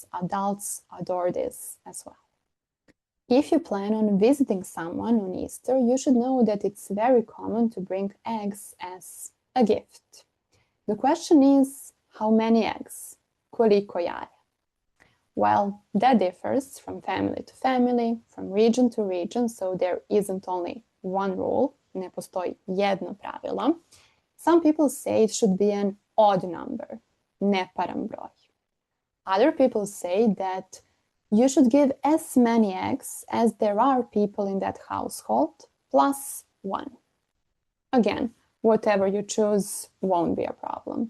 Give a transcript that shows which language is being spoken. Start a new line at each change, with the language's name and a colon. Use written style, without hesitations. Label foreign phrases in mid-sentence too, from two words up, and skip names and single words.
English: Adults adore this as well. If you plan on visiting someone on Easter, you should know that it's very common to bring eggs as a gift. The question is, how many eggs?
Serbian: Koliko jaja?
English: Well, that differs from family to family, from region to region, so there isn't only one rule,
Serbian: ne postoji jedno pravilo.
English: Some people say it should be an odd number,
Serbian: neparan broj.
English: Other people say that you should give as many eggs as there are people in that household, plus one. Again, whatever you choose won't be a problem.